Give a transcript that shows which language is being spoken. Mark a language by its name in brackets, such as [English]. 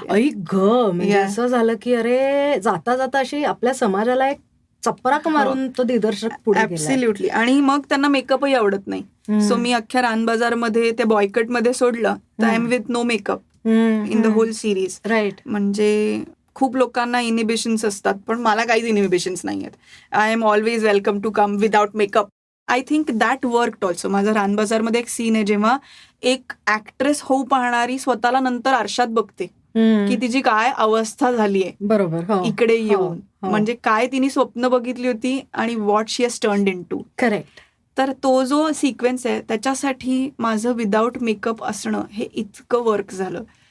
[Marathi] म्हणजे असं झालं की अरे जाता जाता अशी आपल्या समाजाला एक चपराक मारून तो दिग्दर्शक पुढे गेला. [English] Absolutely. [Marathi] आणि मग त्यांना मेकअपही आवडत नाही. सो मी अख्ख्या रानबाजारमध्ये त्या बॉयकटमध्ये सोडलं तर [English] I am with no makeup in the whole series. Right. [Marathi] म्हणजे खूप लोकांना इनिबिशन्स असतात, पण मला काहीच इनिबिशन्स नाही आहेत. [English] I am always welcome to come without makeup. I think that work also. [Marathi] माझा रानबाजारमध्ये एक सीन आहे जेव्हा एक ऍक्ट्रेस होऊ पाहणारी स्वतःला नंतर आरशात बघते की तिची काय अवस्था झाली आहे, बरोबर, इकडे येऊन. म्हणजे काय तिने स्वप्न बघितली होती आणि [English] What she has turned into. Correct. [Marathi] तर तो जो सिक्वेन्स आहे त्याच्यासाठी माझं विदाउट मेकअप असणं हे इतकं वर्क झालं.